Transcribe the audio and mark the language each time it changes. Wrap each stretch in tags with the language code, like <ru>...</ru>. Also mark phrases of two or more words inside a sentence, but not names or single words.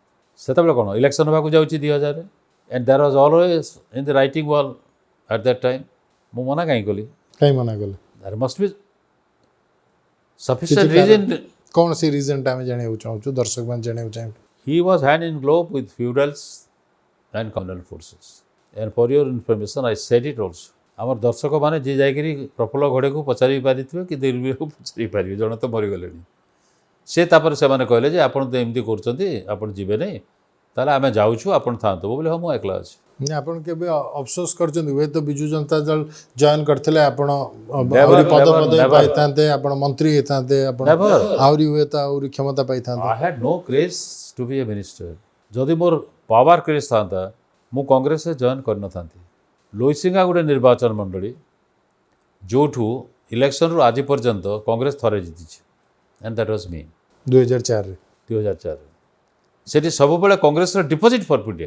<or>ସେତେବେଳେ କ'ଣ ଇଲେକ୍ସନ୍ ହେବାକୁ ଯାଉଛି 2000</or> <en>and there was always in the writing wall at that time.</en> <or>ମୁଁ ମନା କାହିଁ କଲି? କାହିଁ ମନା କଲେ?</or> <en>there must be sufficient reason.</en> <or>କ'ଣ ସେ ରିଜନ୍ଟା ଆମେ ଜାଣିବାକୁ ଚାହୁଁଛୁ, ଦର୍ଶକମାନେ ଜାଣିବାକୁ ଚାହିଁବେ।</or> <en>he was hand in glove with feudals and communal forces. And for your information, I said it also.</en> <or>ଆମର ଦର୍ଶକମାନେ ଯିଏ ଯାଇକରି ପ୍ରଫୁଲ୍ଲ ଘଡ଼େକୁ ପଚାରି ପାରିଥିବେ କି ଦିଲ୍ଲୀକୁ ପଚାରି ପାରିବେ, ଜଣେ ତ ମରିଗଲେଣି। ସେ ତାପରେ ସେମାନେ କହିଲେ ଯେ ଆପଣ ତ ଏମିତି କରୁଛନ୍ତି, ଆପଣ ଯିବେ ନାହିଁ, ତାହେଲେ ଆମେ ଯାଉଛୁ, ଆପଣ ଥାଆନ୍ତୁ। ବୋଲେ ହଁ ମୁଁ ଏକଲା ଅଛି। ଆପଣ କେବେ ଅଫସୋସ କରିଛନ୍ତି, ହୁଏତ ବିଜୁ ଜନତା ଦଳ ଜଏନ୍ କରିଥିଲେ ଆପଣ ଆହୁରି ପଦ ପାଇଥାନ୍ତେ, ଆପଣ ମନ୍ତ୍ରୀ ହେଇଥାନ୍ତେ, ଆପଣ ଆହୁରି ହୁଏତ ଆହୁରି କ୍ଷମତା ପାଇଥାନ୍ତେ?</or> <en>I had no craze to be a minister.</en> <or>ଯଦି ମୋର</or> <en>power craze</en> <or>ଥାନ୍ତା ମୁଁ କଂଗ୍ରେସରେ ଜଏନ୍ କରିନଥାନ୍ତି। ଲୋଇସିଙ୍ଗା ଗୋଟେ ନିର୍ବାଚନ ମଣ୍ଡଳୀ ଯେଉଁଠୁ ଇଲେକ୍ସନରୁ ଆଜି ପର୍ଯ୍ୟନ୍ତ କଂଗ୍ରେସ ଥରେ ଜିତିଛି,</or> <en>and that was me.</en> <or>2004ରେ 2004 ସେଠି ସବୁବେଳେ କଂଗ୍ରେସର</or> <en>deposit for PDF.</en>